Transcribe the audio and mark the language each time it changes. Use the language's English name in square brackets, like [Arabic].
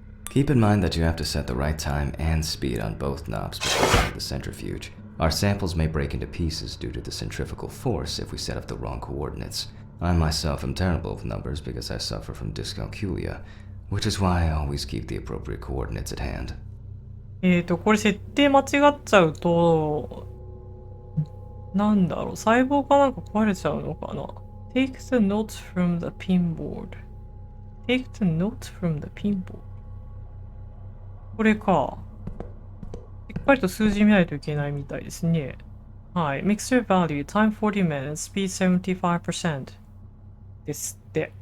[English] Keep in mind that you have to set the right time and speed on both knobs before running the centrifuge. Our samples may break into pieces due to the centrifugal force if we set up the wrong coordinates. I myself am terrible with numbers because I suffer from dyscalculia, which is why I always keep the appropriate coordinates at hand. [Japanese] これ設定間違っちゃうと、なんだろう、細胞かなんか壊れちゃうのかな。 [English] Take the notes from the pinboard.Take the notes from the pinboard. [Japanese] これか。しっかりと数字見ないといけないみたいですね。はい。 [English] Mixture value, time 40 minutes, speed 75% [Japanese] ですって。